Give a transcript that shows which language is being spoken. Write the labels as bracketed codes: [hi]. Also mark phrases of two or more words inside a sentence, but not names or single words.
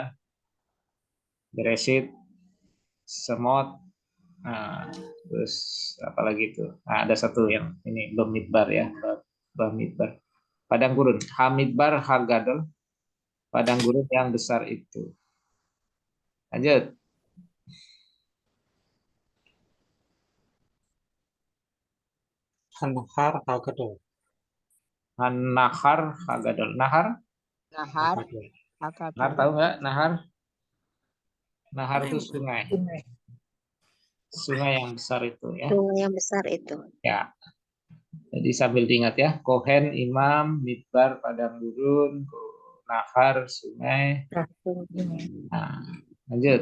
[id] Beresit, Semot, nah, terus apa lagi itu? Nah, ada satu yang ini Bamidbar ya, Bamidbar. Padang Gurun, [he] המדבר הגדול, [id] Padang Gurun yang besar itu. Lanjut. [he] הנהר הגדול. נהר הגדול. נהר? [id] Nahar, Nahar tahu nggak? Nahar? Nahar itu sungai. Sungai yang besar itu ya. Sungai yang besar itu. Ya. Jadi sambil diingat ya, Kohen, Imam, Midbar, Padang Gurun, Nahar, sungai. Nah, lanjut.